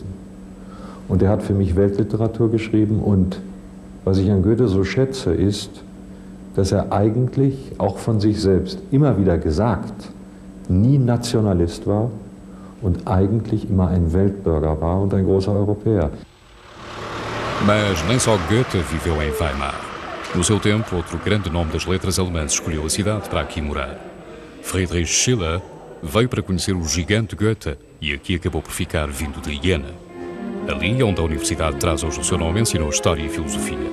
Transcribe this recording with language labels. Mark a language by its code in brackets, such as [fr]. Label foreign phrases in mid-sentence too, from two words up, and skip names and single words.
[de] Und er hat für mich Weltliteratur geschrieben und was ich an Goethe so schätze, ist, dass er eigentlich auch von sich selbst immer wieder gesagt, nie Nationalist war und eigentlich immer ein Weltbürger war und ein großer Europäer. [pt] Mas nem só Goethe viveu em Weimar. No seu tempo, outro grande nome das letras alemãs escolheu a cidade para aqui morar. Friedrich Schiller veio para conhecer o gigante Goethe e aqui acabou por ficar vindo de Iena. Ali, onde a universidade traz hoje o seu nome, ensinou História e Filosofia.